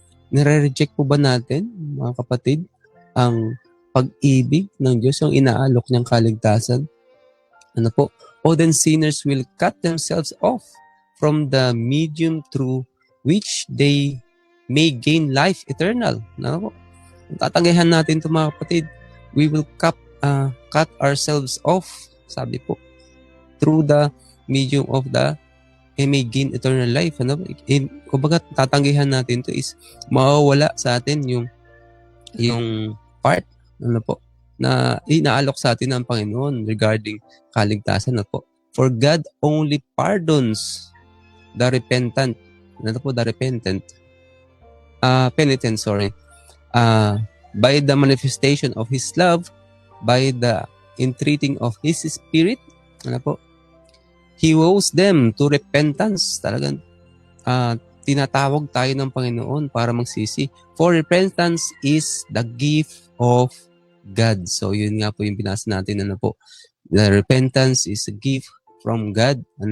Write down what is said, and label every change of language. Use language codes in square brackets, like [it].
[tl] Nare-reject po ba natin, mga kapatid, ang pag-ibig ng Diyos, yung inaalok niyang kaligtasan? [en] O then sinners will cut themselves off from the medium through which they may gain life eternal. [tl] Tatanggihan natin ito, mga kapatid. [en] We will cut ourselves off, [tl] sabi po, [en] through the medium of the may gain eternal life. [tl] Kumbaga, tatanggihan natin ito is mawawala sa atin yung part na inaalok sa atin ng Panginoon regarding kaligtasan. [en] For God only pardons the repentant. The repentant. Penitent, by the manifestation of His love, by the entreating of His Spirit, He woos them to repentance. [tl] Talagang tinatawag tayo ng Panginoon para magsisi. [en] For repentance is the gift of God. [tl] So, yun nga po yung binasa natin. [en] The repentance is a gift from God.